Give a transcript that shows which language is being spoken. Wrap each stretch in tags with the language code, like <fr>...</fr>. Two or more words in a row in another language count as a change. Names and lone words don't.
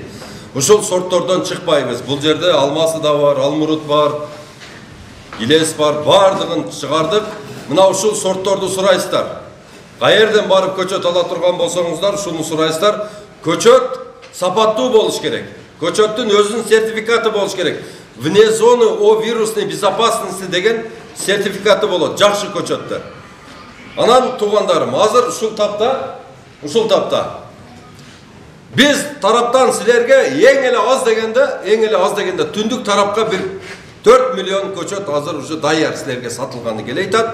<ky>Ушул сорттордон чыкпайбыз. Бул жерде алмасы да бар, алмурут бар, илес бар, бардыгын чыгардык. Мына ушул сортторду сурайсыздар. Каерден барып көчөт ала турган болсоңуздар, ушуну сурайсыздар. Көчөт сапаттуу болуш керек. Көчөттүн өзүнүн сертификаты болуш керек.</ky> <ru>Вне зоны о вирусной безопасности</ru> <ky>деген сертификаты болот. Жакшы көчөттөр. Анан туугандарым, азыр ушул тапта биз тараптан силерге эң эле аз дегенде түндүк тарапка бир 4 миллион көчөт азыр уже даяр силерге сатылганы келейтат.</ky>